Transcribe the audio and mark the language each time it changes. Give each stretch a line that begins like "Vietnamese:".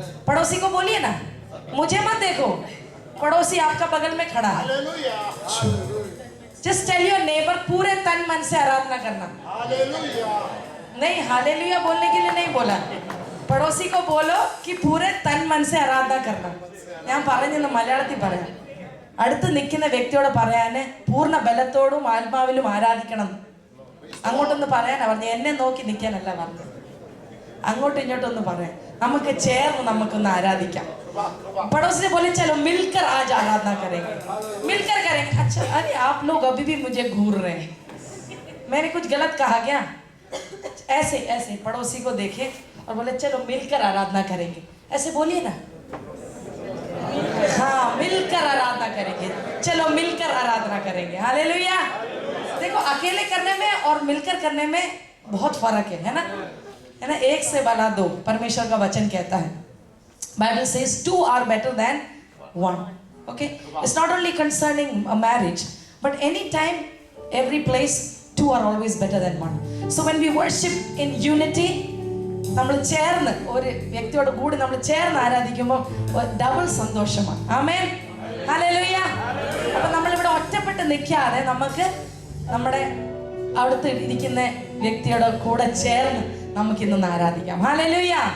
Hindi: पड़ोसी को बोलिए ना, मुझे मत देखो, पड़ोसी आपका बगल में खड़ा है।
English: Just tell your neighbor,
Hindi: पूरे तन मन से आराधना करना। नहीं, हालेलुया बोलने के लिए नहीं बोला, पड़ोसी को बोलो कि पूरे तन मन से आराधना करना।
Malayalam: ഞാൻ പറഞ്ഞെന്ന് മലയാളത്തിൽ പറയാം. അടുത്ത് നിൽക്കുന്ന വ്യക്തിയോട് പറയാന് പൂർണ്ണ ബലത്തോടും ആത്മാവിലും ആരാധിക്കണം. അങ്ങോട്ടൊന്ന് പറയാനാ പറഞ്ഞു, എന്നെ നോക്കി നിൽക്കാനല്ല പറഞ്ഞു. അങ്ങോട്ടും ഇങ്ങോട്ടൊന്ന് പറയാം, നമുക്ക് ചേർന്ന് നമുക്കൊന്ന് ആരാധിക്കാം.
Hindi: पड़ोसी ने बोले चलो मिलकर आज आराधना करेंगे, मिलकर करेंगे। अच्छा, अरे आप लोग अभी भी मुझे घूर रहे हैं, मैंने कुछ गलत कहा क्या? ऐसे ऐसे पड़ोसी को देखे और बोले चलो मिलकर आराधना करेंगे, ऐसे बोलिए ना। हाँ, मिलकर आराधना करेंगे, चलो मिलकर आराधना करेंगे। हालेलुया। देखो, अकेले करने में और मिलकर करने में बहुत फर्क है ना? है ना? एक से बना दो, परमेश्वर का वचन कहता है।
English: Bible says two are better than one. Okay? It's not only concerning a marriage, but any time, every place, two are always better than one. So when we worship in unity,
Malayalam: നമ്മൾ ചേർന്ന് ഒരു വ്യക്തിയോട് കൂടി നമ്മൾ ചേർന്ന് ആരാധിക്കുമ്പോൾ double സന്തോഷമാണ്. ആമേൻ, hallelujah. അപ്പോൾ നമ്മളിവിടെ ഒറ്റപ്പെട്ട് നിൽക്കാതെ നമുക്ക് നമ്മുടെ അവിടുത്തെ ഇരിക്കുന്ന വ്യക്തിയുടെ കൂടെ ചേർന്ന് നമുക്കിന്ന് ആരാധിക്കാം. ഹല്ലേലൂയ.